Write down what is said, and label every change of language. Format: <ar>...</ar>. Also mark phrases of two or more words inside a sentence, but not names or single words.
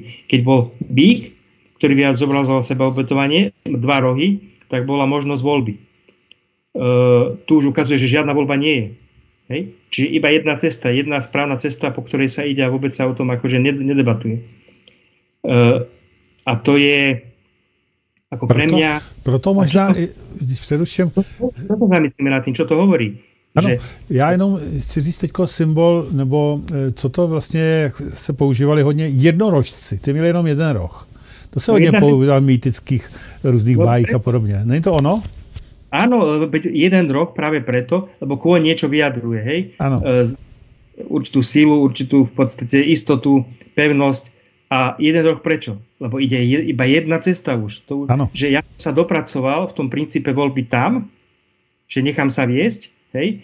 <sk>Keď bol býk, ktorý viac zobrazoval seba obetovanie, 2 rohy, tak bola možnosť voľby. Tu už ukazuje, že žiadna voľba nie je. Hej? Čiže iba jedna cesta, jedna správna cesta, po ktorej sa ide a vôbec sa o tom akože nedebatuje. A to je ako pre mňa...</sk> <cs>Proto možná, když přeruším...</cs> <sk>Proto zamyslíme nad tým, čo to hovorí.</sk> <cs>Ano, já jenom chci říct teďko symbol, nebo co to vlastně, jak se používali hodně, jednorožci. Ty měli jenom jeden roh. To se hodně používá v mýtických různých bájích a podobně. Není to ono?</cs> <sk>Áno, jeden roh práve preto, lebo kôň niečo vyjadruje, hej? Áno. Určitú sílu, určitú v podstate istotu, pevnosť. A jeden roh prečo? Lebo ide iba jedna cesta už. Že ja sa dopracoval v tom princípe voľby tam, že nechám sa viesť, hej?</sk>